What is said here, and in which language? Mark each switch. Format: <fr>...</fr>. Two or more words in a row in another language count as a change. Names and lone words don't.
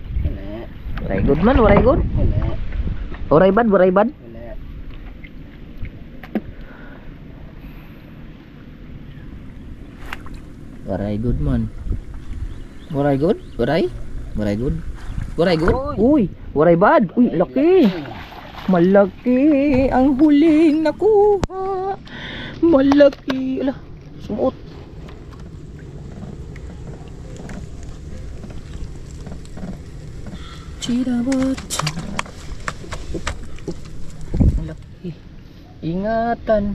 <war>Waray good man, waray good. Waray bad, waray bad. Waray good man. Waray good, waray. Waray good. Waray good. Uy, waray bad.</war> <tl>Uy, laki. Malaki ang huling nakuha. Malaki. Ala, sumuot. Chirawat. Malaki. Ingatan.</tl>